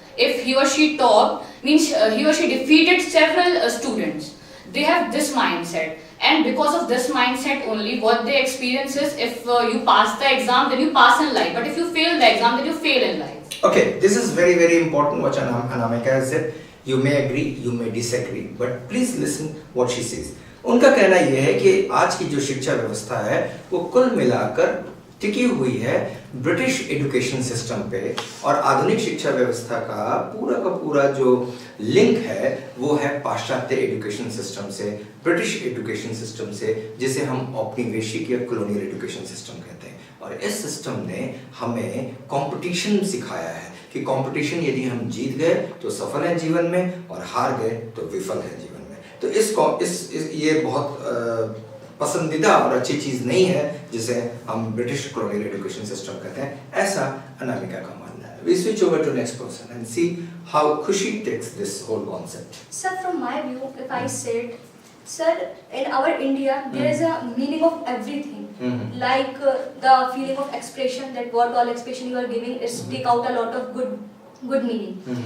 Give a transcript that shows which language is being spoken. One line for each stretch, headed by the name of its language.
English: If he or she topped, means he or she defeated several students. They have this mindset, and because of this mindset only, what they experience is if you pass the exam, then you pass in life, but if you fail the exam, then you fail in life. Okay, this is very, very important what Anamika has said. You may agree, you may disagree, but please listen what she says.
Hindi: उनका कहना यह है कि आज की जो शिक्षा व्यवस्था है वो कुल मिलाकर टिकी हुई है ब्रिटिश एजुकेशन सिस्टम पे, और आधुनिक शिक्षा व्यवस्था का पूरा जो लिंक है वो है पाश्चात्य एजुकेशन सिस्टम से, ब्रिटिश एजुकेशन सिस्टम से, जिसे हम औपनिवेशिक या कॉलोनियल एजुकेशन सिस्टम कहते हैं। और इस सिस्टम ने हमें कंपटीशन सिखाया है कि कंपटीशन यदि हम जीत गए तो सफल है जीवन में, और हार गए तो विफल है जीवन में। तो ये बहुत पसंदीदा और अच्छी चीज़ नहीं है जिसे हम ब्रिटिश कॉलोनियल एजुकेशन सिस्टम कहते हैं, ऐसा अनामिका का मानना है।
English: We switch over to next person and see how Khushi takes this whole concept. Sir, from my view, if I said, sir, in our India, there is a meaning of everything. Like the feeling of expression, that what all expression you are giving is take out a lot of good meaning.